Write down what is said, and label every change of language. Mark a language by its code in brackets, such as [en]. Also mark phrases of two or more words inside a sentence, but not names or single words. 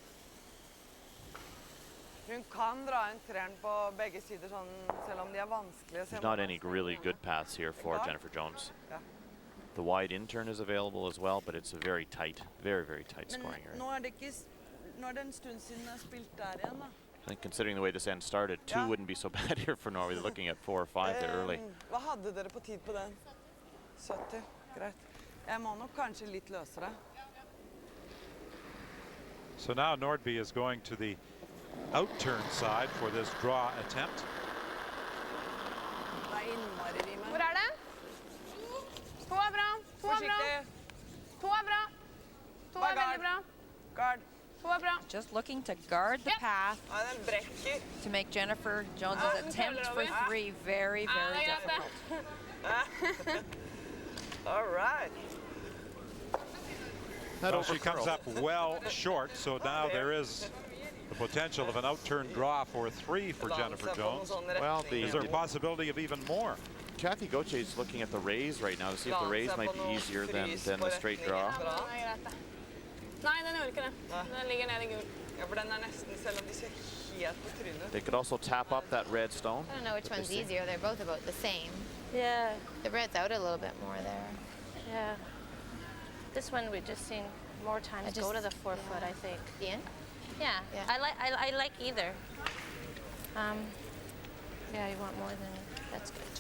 [en] There's not any really good paths here for Jennifer Jones. The wide in turn is available as well, but it's a very tight, very, very tight scoring area. I think considering the way this end started, 2 wouldn't be so bad here for Norway. They're looking at 4 or 5 there early. [no] Hva hadde dere på tid på den? 70, greit. Jeg må nok kanskje litt løsere. [en] So now Nordby is going to the outturn side for this draw attempt. [no] Det er innmari vi med. Hvor er det? 2 er bra. 2 er bra. Forsiktig. 2 er bra. 2 er veldig bra. Guard. 2 er bra. [en] Just looking to guard the path [no] Nei, den brekker. [en] to make Jennifer Jones's attempt for 3 very, very difficult. All right. Well, she comes up well short, so now there is the potential of an outturn draw for 3 for Jennifer Jones. Well, Is there a possibility of even more? Kathy Gauthier is looking at the raise right now to see if the raise might be easier than the straight draw. [no] Nei, den gjorde ikke det. Den ligger nede i gul. Ja, for den er nesten, selv om de ser helt på trynet. [en] They could also tap up that red stone. I don't know which one's easier. They're both about the same. Yeah. The red's out a little bit more there. Yeah. This one we've just seen more times go to the 4-foot, I think. The end? Yeah. Yeah. I like either. Yeah, you want more than that's good, Jen.